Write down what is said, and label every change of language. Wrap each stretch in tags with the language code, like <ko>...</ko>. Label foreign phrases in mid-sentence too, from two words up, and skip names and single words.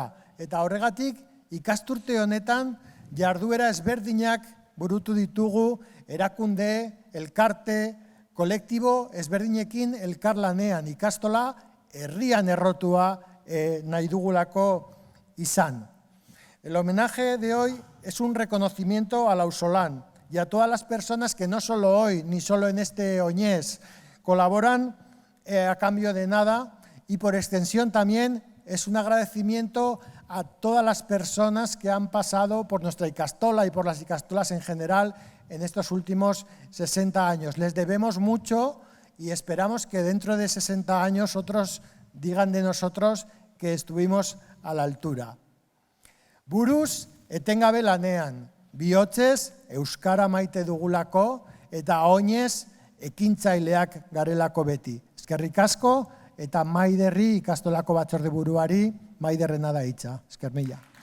<eu>Eta horregatik ikasturte honetan jarduera ezberdinak burutu ditugu erakunde, elkarte, kolektibo ezberdinekin elkarlanean. Ikastola herrian errotua nahi dugulako izan.</eu> <es>El homenaje de hoy es un reconocimiento al auzolán y a todas las personas que no solo hoy ni solo en este Oñez colaboran a cambio de nada y por extensión también es un agradecimiento a todas las personas que han pasado por nuestra ikastola y por las ikastolas en general en estos últimos 60 años. Les debemos mucho y esperamos que dentro de 60 años otros digan de nosotros que estuvimos a la altura.</es> <eu>Buruz etengabe lanean, bihotzez euskara maite dugulako eta oinez ekintzaileak garelako beti. Eskerrik asko eta Maiderri ikastolako batzorde buruari Maiderrena da hitza. Esker mila.</eu>